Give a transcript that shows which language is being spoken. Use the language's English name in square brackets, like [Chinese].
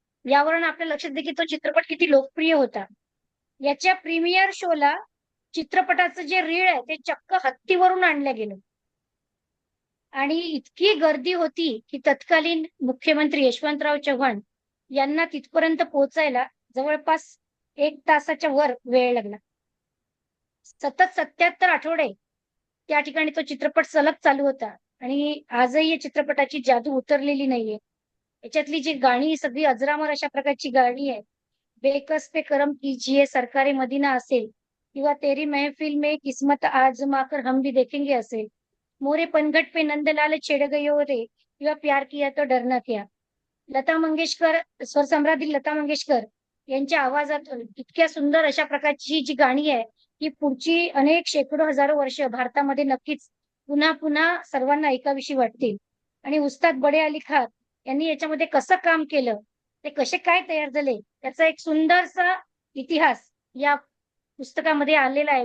[Marathi] यावरून आपल्या लक्षात येते की तो चित्रपट किती लोकप्रिय होता. याच्या प्रीमियर शोला चित्रपटाचं जे रीळ आहे ते चक्क हत्तीवरून आणलं गेलं आणि इतकी गर्दी होती की तत्कालीन मुख्यमंत्री यशवंतराव चव्हाण यांना तिथपर्यंत पोहोचायला जवळपास 1 तासाच्या वर वेळ लागला. सतत 77 आठवडे त्या ठिकाणी तो चित्रपट सलग चालू होता आणि आजही या चित्रपटाची जादू उतरलेली नाहीये. याच्यातली जी गाणी सगळी अजरामर अशा प्रकारची गाणी आहे. [Hindi] बेकस पे करम कीजिए सरकारे मदीना [Marathi] असेल किंवा [Hindi] तेरी महफिल में किस्मत आजमा कर हम भी देखेंगे [Marathi] असेल, [Hindi] मोरे पनघट पे नंदलाल छेड़ गई हो रे [Marathi] किंवा [Hindi] प्यार किया तो डरना क्या. [Marathi] लता मंगेशकर, स्वरसम्राज्ञी लता मंगेशकर यांच्या आवाजातून इतक्या सुंदर अशा प्रकारची ही जी गाणी आहे ही पुढची अनेक शेकडो हजारो वर्ष भारतामध्ये नक्कीच पुन्हा पुन्हा सर्वांना ऐकावीशी वाटतील. आणि उस्ताद बडे अली खान यांनी याच्यामध्ये कसं काम केलं, ते कसे काय तयार झाले, त्याचा एक सुंदरसा इतिहास या पुस्तकामध्ये आलेला आहे.